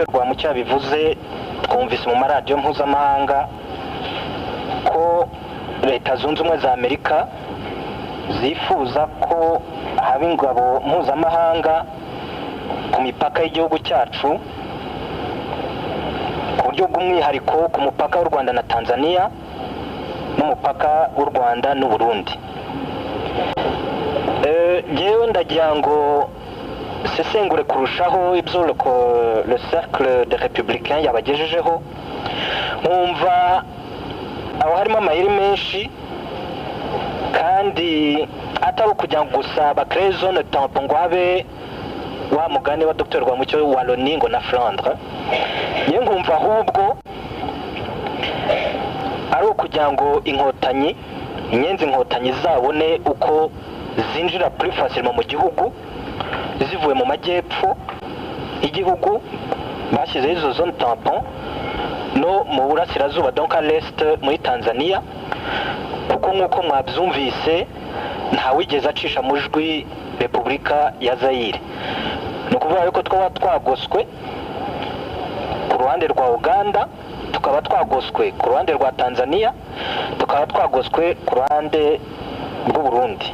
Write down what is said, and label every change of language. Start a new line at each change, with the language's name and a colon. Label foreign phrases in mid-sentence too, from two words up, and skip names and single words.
Kinyarwanda: Rwamucyo bivuze, twumvise mu maradiyo mpuzamahanga ko Leta Zunze Ubumwe za Amerika zifuza ko haba ingabo mpuzamahanga ku mipaka y'igihugu cyacu, ku buryo bw'umwihariko ku mupaka w'u Rwanda na Tanzania n'umupaka w'u Rwanda n'u Burundi. Jewe ndagira ngo sesengure kurushaho ibyo
French: le cercle des républicains
Kinyarwanda: yabagejejeho, nkumva aho harimo amayeri menshi kandi atari ukugira ngo gusa bakreye
French: zone tampon
Kinyarwanda: ngo habe wa mugani wa Dr. Rwamucyo wa Loni ngo na Flandre. Niyo nkumva ahubwo ari ukugira ngo inyenzi inkotanyi zabone uko zinjira
French: plus facilement
Kinyarwanda: mu gihugu zivuye mu majyepfo y'igihugu, bashyizeho izo
French: zone tampon
Kinyarwanda: no mu burasirazuba,
French: donc à l'est
Kinyarwanda: muri Tanzania, kuko nk'uko mwabyumvise ntawigeze acisha mu jwi Repubulika ya Zaire. Ni ukuvuga yuko twaba twagoswe ku ruhande rwa Uganda, tukaba twagoswe ku ruhande rwa Tanzania, tukaba twagoswe ku ruhande rw'u Burundi.